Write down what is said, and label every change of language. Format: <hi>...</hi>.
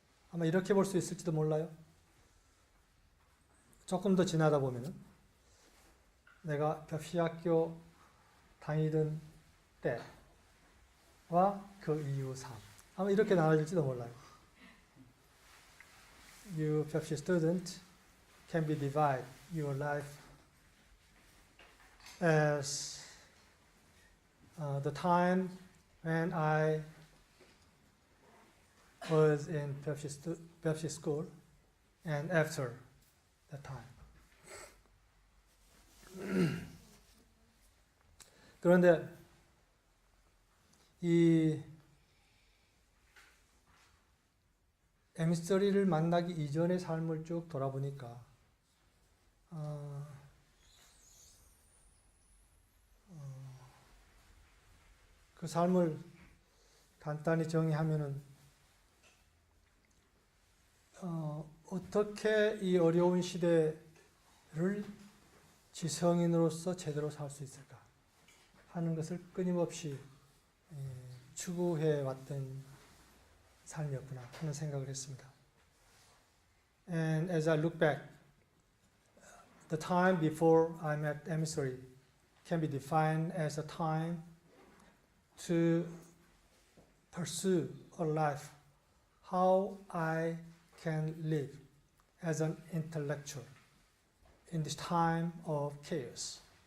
<ko>아마 이렇게 볼 수 있을지도 몰라요. 조금 더 지나다 보면은 내가 벽시학교 다니던 때와 그 이후 삶. 아마 이렇게 나눠질지도 몰라요.</ko> <en>You Pepsi student can be divide your life as the time when I was in Pepsi school and after that time.</en> <ko>그런데 이 M3를 만나기 이전의 삶을 쭉 돌아보니까 그 삶을 간단히 정의하면은 어떻게 이 어려운 시대를 지성인으로서 제대로 살 수 있을까 하는 것을 끊임없이 추구해 왔던 삶이었구나 하는 생각을 했습니다.</ko> <en>And as I look back, the time before I met emissary can be defined as a time to pursue a life how I can live as an intellectual in this time of chaos.</en>